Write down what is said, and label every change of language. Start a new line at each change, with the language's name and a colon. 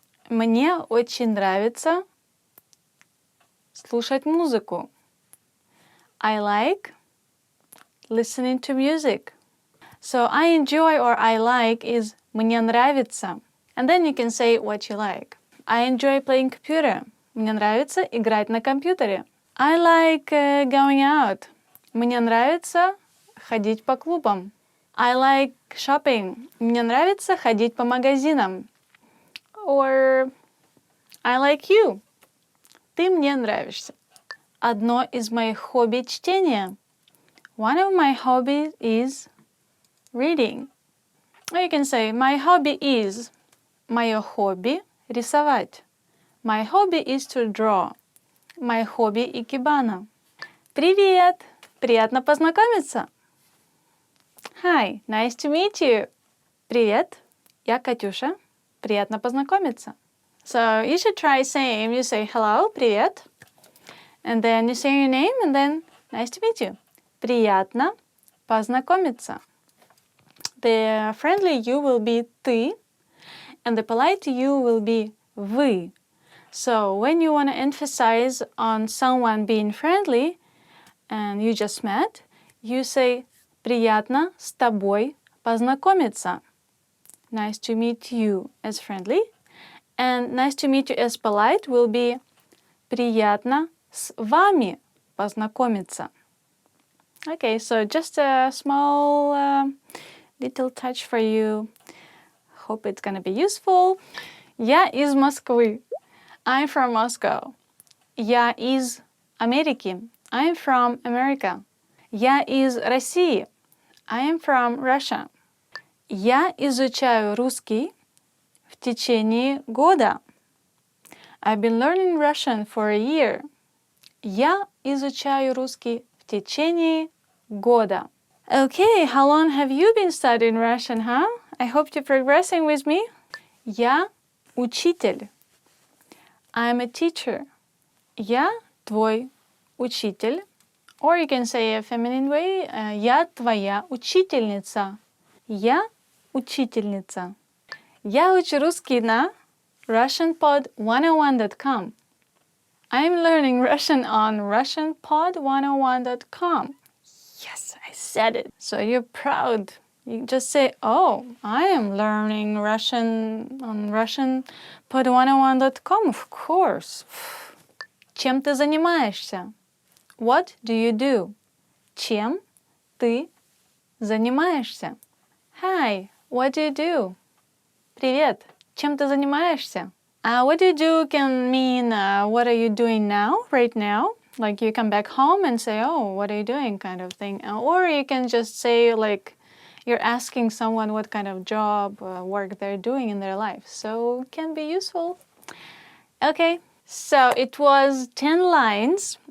Russian: Мне очень нравится слушать музыку.
English: I like listening to music. So I enjoy or I like is
Russian: мне нравится.
English: And then you can say what you like. I enjoy playing computer.
Russian: Мне нравится играть на компьютере.
English: I like going out.
Russian: Мне нравится ходить по клубам.
English: I like shopping.
Russian: Мне нравится ходить по магазинам.
English: Or I like you.
Russian: Ты мне нравишься. Одно из моих хобби – чтение.
English: One of my hobbies is reading. Or you can say, my hobby is.
Russian: Мое хобби – рисовать.
English: My hobby is to draw. My hobby – икебана.
Russian: Привет! Приятно познакомиться.
English: Hi, nice to meet you.
Russian: Привет, я Катюша. Приятно познакомиться.
English: So you should try saying, you say hello, привет, and then you say your name, and then nice to meet you.
Russian: Приятно познакомиться.
English: The friendly you will be ты, and the polite you will be вы. So when you want to emphasize on someone being friendly, and you just met, you say
Russian: приятно с тобой познакомиться.
English: Nice to meet you as friendly. And nice to meet you as polite will be
Russian: приятно с вами познакомиться.
English: Okay, so just a small little touch for you. Hope it's gonna be useful.
Russian: Я из Москвы.
English: I'm from Moscow.
Russian: Я из Америки.
English: I'm from America.
Russian: Я из России.
English: I am from Russia.
Russian: Я изучаю русский в течение года.
English: I've been learning Russian for a year.
Russian: Я изучаю русский в течение года.
English: Okay, how long have you been studying Russian, huh? I hope you're progressing with me.
Russian: Я учитель.
English: I'm a teacher.
Russian: Я твой учитель.
English: Or you can say a feminine way.
Russian: Я твоя учительница. Я учительница. Я учу русский на RussianPod101.com.
English: I'm learning Russian on RussianPod101.com. Yes, I said it. So you're proud. You just say, oh, I am learning Russian on RussianPod101.com. Of course.
Russian: Чем ты занимаешься?
English: What do you do?
Russian: Чем ты занимаешься?
English: Hi, what do you do?
Russian: Привет, чем ты занимаешься?
English: What do you do can mean what are you doing now, right now? Like you come back home and say, oh, what are you doing kind of thing. Or you can just say like you're asking someone what kind of job, work they're doing in their life. So it can be useful. Okay, so it was 10 lines.